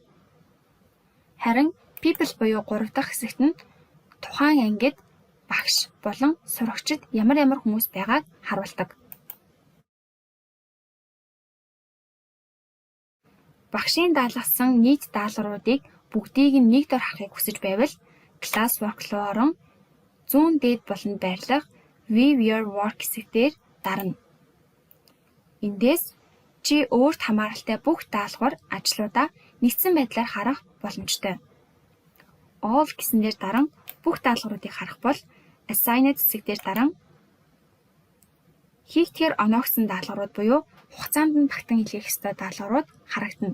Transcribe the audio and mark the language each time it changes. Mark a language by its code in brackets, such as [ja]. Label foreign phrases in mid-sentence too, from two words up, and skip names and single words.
[mn] Харин people буюу 3 дахь хэсэгт нь тухайн ангид багш болон сурагчид ямар хүмүүс байгааг харуулдаг. Багшийн даалгасан нийт даалгавруудыг бүгдийг нь нэг дор харахыг хүсэж байвал classwork руу орон зүүн дээд буланд байрлах [en] view your work [mn] хэсгээр дарна. Эндээс чи өөрт хамааралтай бүх даалгавар ажлуудаа нэгдсэн байдлаар харах боломжтой. All гэсэн дээр даран бүх даалгавруудыг харах бол assigned хэсгээр даран хийгдгээр оноогсон даалгаврууд буюу хугацаанд нь багтан илгээх ёстой даалгаврууд харагдана.